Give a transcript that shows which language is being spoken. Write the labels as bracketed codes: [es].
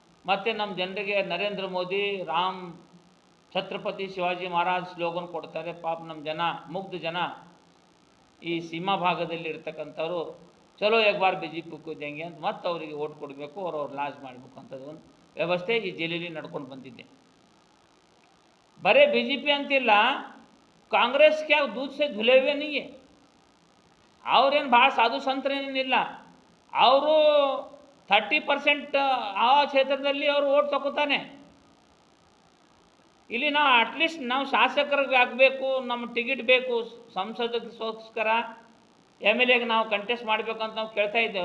[kn] ಮತ್ತು ನಮ್ಮ ಜನರಿಗೆ ನರೇಂದ್ರ ಮೋದಿ ರಾಮ್ ಛತ್ರಪತಿ ಶಿವಾಜಿ ಮಹಾರಾಜ್ ಸ್ಲೋಗನ್ ಕೊಡ್ತಾರೆ. ಪಾಪ ನಮ್ಮ ಜನ, ಮುಗ್ಧ ಜನ, ಈ ಸೀಮಾ ಭಾಗದಲ್ಲಿ ಇರ್ತಕ್ಕಂಥವ್ರು ಚಲೋ [hi] एक बार BJP को देंगे [kn] ಅಂತ ಮತ್ತೆ ಅವರಿಗೆ ಓಟ್ ಕೊಡಬೇಕು, ಅವ್ರು ಲಾಜ್ ಮಾಡಬೇಕು ಅಂತದ್ದು ಒಂದು ವ್ಯವಸ್ಥೆ ಈ ಜಿಲ್ಲೆಯಲ್ಲಿ ನಡ್ಕೊಂಡು ಬಂದಿದೆ. ಬರೀ BJP ಅಂತಿಲ್ಲ, [hi] ಕಾಂಗ್ರೆಸ್ क्या दूध से धुले हुए नहीं है. [kn] ಅವ್ರೇನು ಭಾಳ ಸಾಧು ಸಂತರೇನಿಲ್ಲ. ಅವರು 30% ಆ ಕ್ಷೇತ್ರದಲ್ಲಿ ಅವರು ಓಟ್ ತಗೋತಾನೆ. ಇಲ್ಲಿ ನಾವು ಅಟ್ಲೀಸ್ಟ್ ನಾವು ಶಾಸಕರಿಗೆ ಆಗಬೇಕು, ನಮ್ಮ ಟಿಕೆಟ್ ಬೇಕು, ಸಂಸದಕ್ಕೋಸ್ಕರ MLAಗೆ ನಾವು ಕಂಟೆಸ್ಟ್ ಮಾಡಬೇಕು ಅಂತ ನಾವು ಕೇಳ್ತಾ ಇದ್ದೇವೆ.